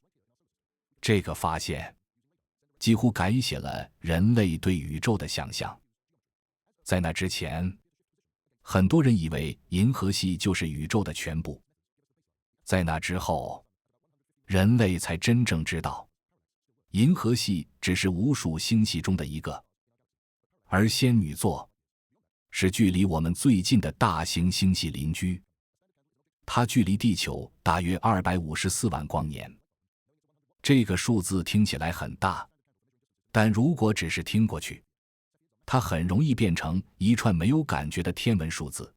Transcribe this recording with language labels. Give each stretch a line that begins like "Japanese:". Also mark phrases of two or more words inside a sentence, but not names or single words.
Chinese: 這個發現幾乎改寫了人類對宇宙的想象。在那之前，很多人以為銀河系就是宇宙的全部。在那之後，人類才真正知道，银河系只是無數星系中的一個，而仙女座是距離我們最近的大型星系鄰居。它距離地球大約254萬光年。這個數字聽起來很大，但如果只是聽過去，它很容易變成一串沒有感覺的天文數字。